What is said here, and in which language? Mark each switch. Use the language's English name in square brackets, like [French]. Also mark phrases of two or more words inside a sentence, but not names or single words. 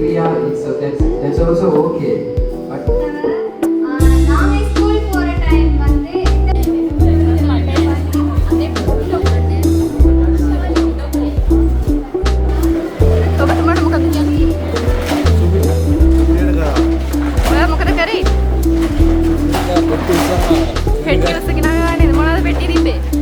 [English] so that's also okay. But [Tamil] நாங்கள் ஸ்கூல் போகிற டைம் வந்து [Sinhala] ඔබතුමාට මොකද කියන්නේ? ඔයා මොකද කරේ? පෙට්ටිය උස්සගෙන ආවනේ. මොනවද පෙට්ටිය තිබ්බේ?